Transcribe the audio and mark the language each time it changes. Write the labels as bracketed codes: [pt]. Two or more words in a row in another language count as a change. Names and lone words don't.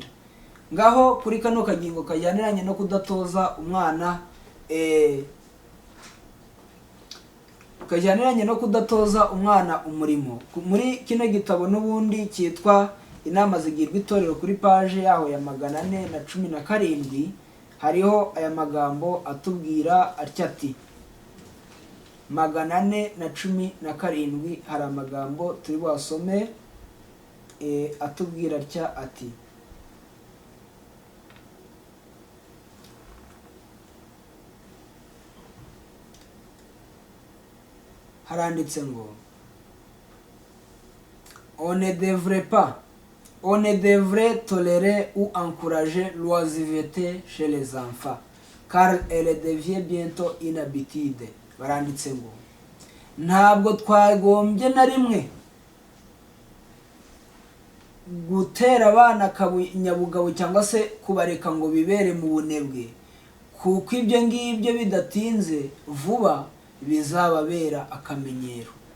[rw] Ngaho kuri kano kagingo kajyaniranye no kudatoza umwana umurimo, muri kino gitabo n'ubundi cyitwa Inama zigirwa itorero, kuri paje yaho ya 417 hariho aya magambo atubwira atya ati, 417 hari amagambo turi wasome atubwira atya ati, haranditse ngo [fr] on ne devrait tolérer ou encourager l'oisiveté chez les enfants car elle devient bientôt une habitude. [rw] Baranditse ngo ntabwo twagombye na rimwe gutera abana akanyabugabo cyangwa se kubareka ngo bibere mu bunebwe, kuko ibyo ngibyo bidatinze vuba bizababera akamenyero.